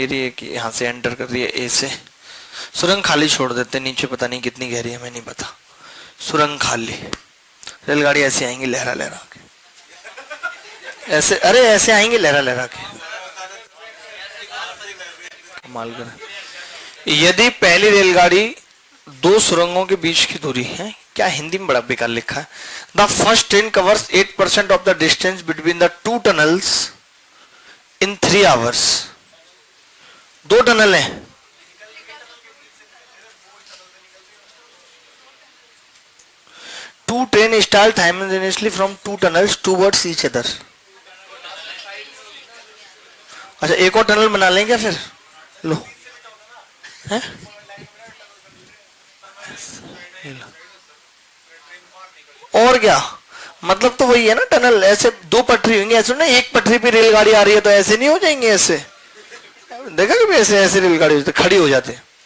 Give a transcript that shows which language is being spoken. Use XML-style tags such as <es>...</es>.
<hi>ये रही है कि यहाँ से एंटर कर रही है ए से, सुरंग खाली छोड़ देते हैं, नीचे पता नहीं कितनी गहरी है, हमें नहीं पता, सुरंग खाली, रेलगाड़ी ऐसे आएंगी लहरा लहरा के, ऐसे, अरे ऐसे आएंगे लहरा लहरा के, कमाल कर। यदि पहली रेलगाड़ी दो सुरंगों के बीच की दूरी है, क्या हिंदी में बड़ा बेकार लिखा है,</hi> <en>The first train covers 8% of the distance between the two tunnels in 3 hours.</en> <hi>दो टनल है,</hi> <en>two train start simultaneously from two tunnels towards each other।</en> <hi>अच्छा एक और टनल बना लेंगे फिर, लो है? और क्या मतलब, तो वही है ना, टनल ऐसे दो पटरी होंगी, ऐसे ना एक पटरी पे रेलगाड़ी आ रही है तो ऐसे नहीं हो जाएंगे, ऐसे देखा कभी, ऐसे ऐसे रेलगाड़ी खड़ी हो जाते हैं।</hi>